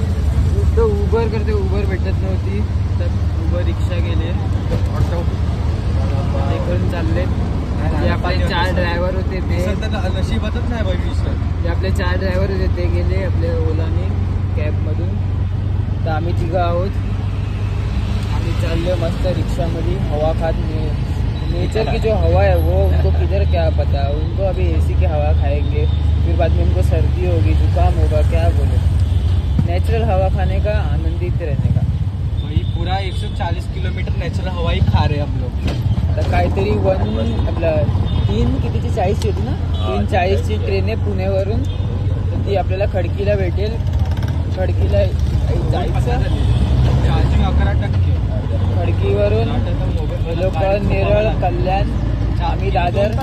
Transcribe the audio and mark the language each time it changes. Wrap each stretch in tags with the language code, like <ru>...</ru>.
<mr>Uber करते, Uber भेटत नव्हती तर उबर रिक्षा गेले, ऑटो हे करून चालले. जे आपले 4 ड्रायव्हर होते ते नशिबातच नाही बाई. जे आपले 4 ड्रायव्हर होते ते गेले आपले ओलाने कॅबमधून. तर आम्ही 3 आहोत. आम्ही चाललो मस्त रिक्षामध्ये हवा खात.</mr> <hi>नेचर की जो हवा है वो उनको किधर क्या पता. उनको अभी एसी की हवा खाएंगे, फिर बाद में उनको सर्दी होगी, जुकाम होगा, क्या बोले. नेचुरल हवा खाने का, आनंदित रहने का. वही पूरा 140 किलोमीटर नेचुरल हवा ही खा रहे हम लोग.</hi> <mr>आता काहीतरी आपलं 3:40 होती ना, 3:40ची ट्रेन आहे पुण्यावरून. तर ती आपल्याला खडकीला भेटेल. खडकीला जायचं.</mr> <en>Charging 11%.</en> <mr>खडकीवरून लोक नेरळ, कल्याण, आम्ही दादर,</mr>